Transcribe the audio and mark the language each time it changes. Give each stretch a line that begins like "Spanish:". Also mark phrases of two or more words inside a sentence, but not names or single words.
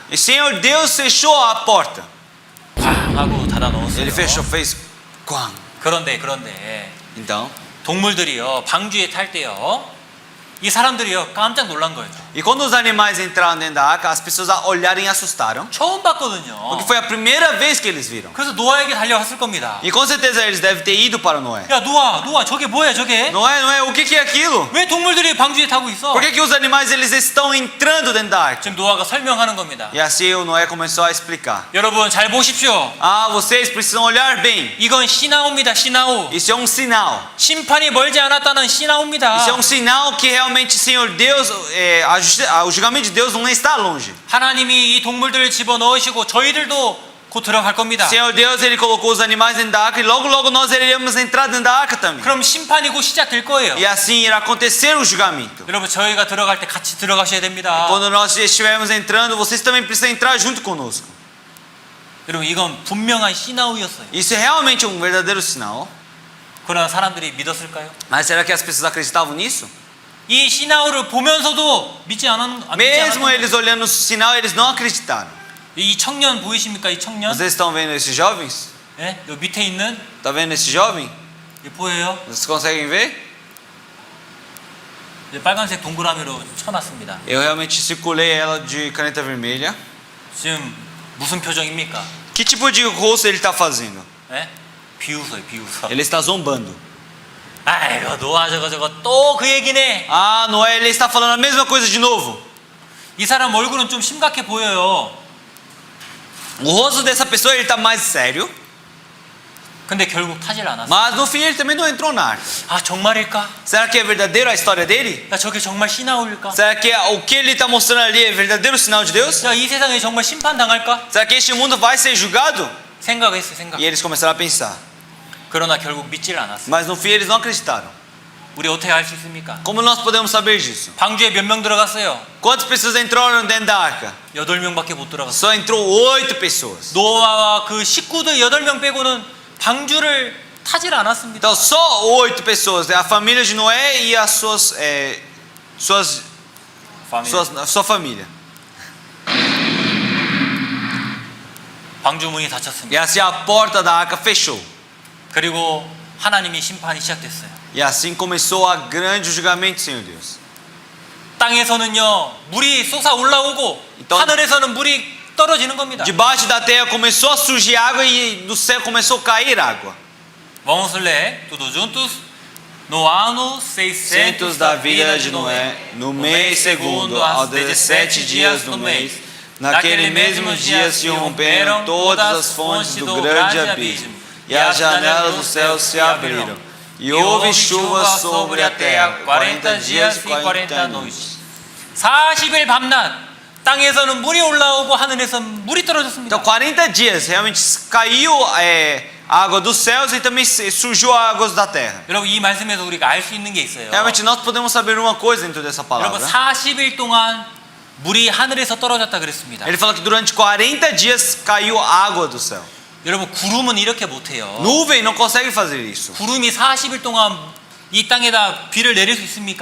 Portuguese: E o Senhor Deus fechou a porta.
Korean: 쾅 하고 닫아 넣었어요.
Portuguese: Ele fechou, fez quam.
Korean: 그런데
Portuguese: Então,
Korean: 동물들이요 방주에 탈 때요 이 사람들이요 깜짝 놀란 거예요.
Portuguese: e quando os animais entraram dentro da arca, as pessoas olharam e assustaram,
Korean: 처음 봤거든요.
Portuguese: porque foi a primeira vez que eles viram.
Korean: 그래서 노아에게 달려갔을 겁니다.
Portuguese: E com certeza eles devem ter ido para Noé.
Korean: 야 노아 저게 뭐야 저게?
Portuguese: Noé, o que é aquilo?
Korean: 왜 동물들이 방주에 타고 있어?
Portuguese: Por que os animais eles estão entrando dentro da arca?
Korean: 지금 노아가 설명하는 겁니다.
Portuguese: E assim o Noé começou a explicar.
Korean: 여러분 잘 보십시오.
Portuguese: Ah, vocês precisam olhar bem.
Korean: 이건 시나오입니다. 시나오.
Portuguese: Isso é um sinal.
Korean: 심판이 멀지 않았다는 시나오입니다.
Portuguese: Isso é um sinal que realmente o Senhor Deus, o julgamento de Deus não está longe.
Korean: 하나님이 이 동물들을 집어넣으시고 저희들도 곧 들어갈 겁니다.
Portuguese: Senhor Deus, Ele colocou os animais dentro da arca e logo logo nós iremos entrar dentro da arca também.
Korean: 그럼 심판이 곧 시작될 거예요.
Portuguese: E assim irá acontecer o julgamento.
Korean: 여러분 저희가 들어갈 때 같이 들어가셔야 됩니다.
Portuguese: Quando nós estivermos entrando, vocês também precisam entrar junto conosco.
Korean: 여러분 이건 분명한 시나우였어요.
Portuguese: Isso é realmente um verdadeiro sinal.
Korean: 그러나 사람들이 믿었을까요?
Portuguese: Mas será que as pessoas acreditavam nisso?
Korean: 이 시나우를 보면서도 믿지
Portuguese: Mesmo
Korean: 않았던
Portuguese: eles olhando o sinal, eles não acreditaram.
Korean: 이 청년 보이십니까? 이 청년?
Portuguese: Vocês estão vendo esses jovens?
Korean: 예? 요 밑에 있는
Portuguese: Tá vendo esse jovem?
Korean: 이 보여요?
Portuguese: Vocês conseguem ver?
Korean: 이제 빨간색 동그라미로 쳐놨습니다.
Portuguese: Eu realmente circulei ela de caneta vermelha.
Korean: 지금 무슨 표정입니까?
Portuguese: Que tipo de rosto ele está fazendo?
Korean: 예? 비웃어요, 비웃어.
Portuguese: Ele está zombando.
Korean: 아이고 노아 저거 또 그 얘기네.
Portuguese: Ah, Noé, ele está falando a mesma coisa de novo.
Korean: 이 사람 얼굴은 좀 심각해 보여요.
Portuguese: O rosto dessa pessoa ele está mais sério,
Korean: 근데 결국 타질 않았어.
Portuguese: mas no fim ele também não entrou na arca.
Korean: 아 정말일까?
Portuguese: Será que é verdadeiro a história dele?
Korean: 야 저게 정말 시나우일까?
Portuguese: Será que o que ele está mostrando ali é verdadeiro sinal de Deus?
Korean: 야 이 세상에 정말 심판 당할까?
Portuguese: Será que este mundo vai ser julgado?
Korean: 생각했어 생각.
Portuguese: E eles começaram a pensar.
Korean: 그러나 결국 믿질 않았어.
Portuguese: Mas no fim eles não acreditaram.
Korean: 우리 어떻게 알 수 있습니까?
Portuguese: Como nós podemos saber disso?
Korean: 방주에 몇 명 들어갔어요?
Portuguese: Quantas pessoas entraram dentro da arca?
Korean: 8명밖에 못 들어갔어.
Portuguese: Só entrou 8 pessoas.
Korean: 노아와 그 식구들 8명 빼고는 방주를 타질 않았습니다.
Portuguese: Então só 8 pessoas, a família de Noé e as sua família.
Korean: 방주 문이
Portuguese: E
Korean: 닫혔습니다.
Portuguese: assim a porta da arca fechou.
Korean: 그리고 하나님이 심판이 시작됐어요.
Portuguese: E assim começou a grande julgamento, Senhor Deus.
Korean: 땅에서는요 물이 쏟아 올라오고
Portuguese: Então-
Korean: 하늘에서는 물이 떨어지는 겁니다.
Portuguese: Debaixo da terra começou a surgir água e do céu começou a cair água. Vamos ler tudo juntos. No ano 600 da vida de Noé, no mês segundo, aos 17 dias do mês, naquele mesmo dia se romperam todas as fontes do grande abismo, e as janelas do céu se abriram, e houve chuva sobre a terra 40 dias e 40 noites.
Korean: 40일 밤낮 땅에서는 물이 올라오고 하늘에서 물이 떨어졌습니다.
Portuguese: Então 40 dias realmente caiu água dos céus e também surgiu águas da terra.
Korean: 여러분 이 말씀에서 우리가 알 수 있는 게 있어요.
Portuguese: Realmente nós podemos saber uma coisa dentro dessa
Korean: 여러분
Portuguese: palavra.
Korean: 40일 동안 물이 하늘에서 떨어졌다 그랬습니다.
Portuguese: Ele fala que durante 40 dias caiu água do céu.
Korean: 여러분 구름은 이렇게 못해요.
Portuguese: Nuvem não consegue fazer isso.
Korean: 구름이 40일 동안 이 땅에다 비를 내릴 수 있습니까?